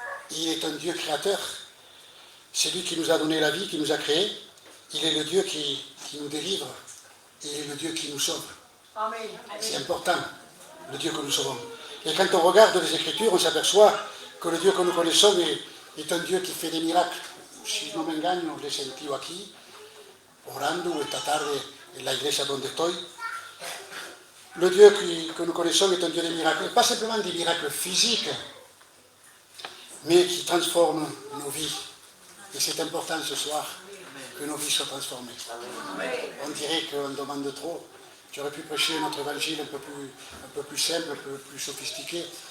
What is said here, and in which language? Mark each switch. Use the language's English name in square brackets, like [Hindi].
[French] Il est un Dieu créateur. C'est lui qui nous a donné la vie, qui nous a créés. Il est le Dieu qui nous délivre. Il est le Dieu qui nous sauve. C'est important, le Dieu que nous sauvons. Et quand on regarde les Écritures, on s'aperçoit que le Dieu que nous connaissons est un Dieu qui fait des miracles. [Spanish] Si no me engaño, le he sentido aquí, orando esta tarde en la iglesia donde estoy. [French] Le Dieu que nous connaissons est un Dieu des miracles, pas simplement des miracles physiques, mais qui transforme nos vies. Et c'est important ce soir que nos vies soient transformées. On dirait qu'on demande trop. J'aurais pu prêcher notre évangile un peu plus simple, un peu plus sophistiqué.